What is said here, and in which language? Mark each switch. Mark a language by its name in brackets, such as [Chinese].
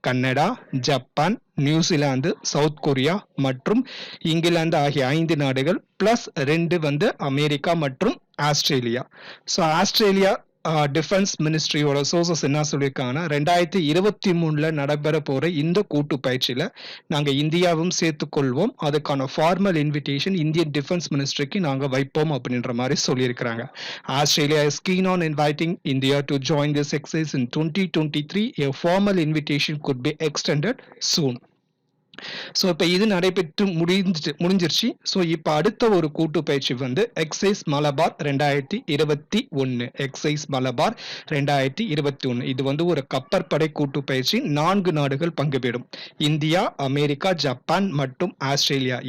[Tamil] Canada, Japan, New Zealand, south Korea மற்றும் இங்கிலாந்து ஆகிய 5 நாடுகள் பிளஸ் 2 வந்து அமெரிக்கா மற்றும் Australia. So Australia defence மினிஸ்ட்ரியோட sources என்ன சொல்லியிருக்காங்கன்னா 2023 நடைபெற போற இந்த கூட்டு பயிற்சியில நாங்க இந்தியாவும் சேர்த்துக்கொள்வோம், அதுக்கான ஃபார்மல் இன்விடேஷன் இந்தியன் டிஃபென்ஸ் மினிஸ்ட்ரிக்கு நாங்க வைப்போம் அப்படின்ற மாதிரி சொல்லியிருக்கிறாங்க. [English] Australia is keen on inviting India to join this exercise in 2023. A formal invitation could be extended soon. [Tamil] So இப்போ இது நடைபெற்று முடிஞ்சிருச்சு. ஸோ இப்போ அடுத்த ஒரு கூட்டு பயிற்சி வந்து எக்ஸைஸ் மலபார் 2021. எக்ஸைஸ் மலபார் 2021 இது வந்து ஒரு கப்பற்படை கூட்டு பயிற்சி. 4 நாடுகள் பங்கு பெறும். இந்தியா, அமெரிக்கா, ஜப்பான் மற்றும் ஆஸ்திரேலியா.